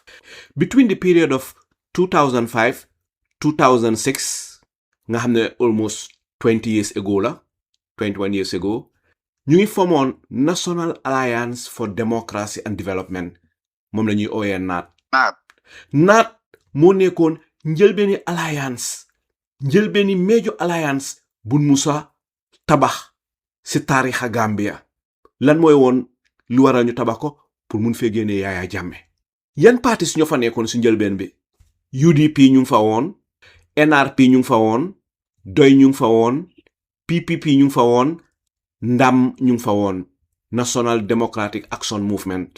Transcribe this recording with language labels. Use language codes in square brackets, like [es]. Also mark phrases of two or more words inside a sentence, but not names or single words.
[en] Between the period of 2005 2006 [wo] nga xam ne almost 20 years ago la 21 years ago ñu ngi formoon National Alliance for Democracy and Development moom la ñuy ooyee NAD moo nekkoon njëlbeeni alliance njëlbeeni major alliance bu musa tabax si taarixa Gambia lan mooy woon lu waral ñu tabax ko pour mun fee génnee Yaya Jammeh yan partis ñoo fa nekkoon si njëlbeen bi UDP ñu ngi fa woon NRP ñu ngi fa woon doy ñu ngi fa woon PPP ñu ngi fa woon ndam ñu ngi fa woon National Democratic Action Movement.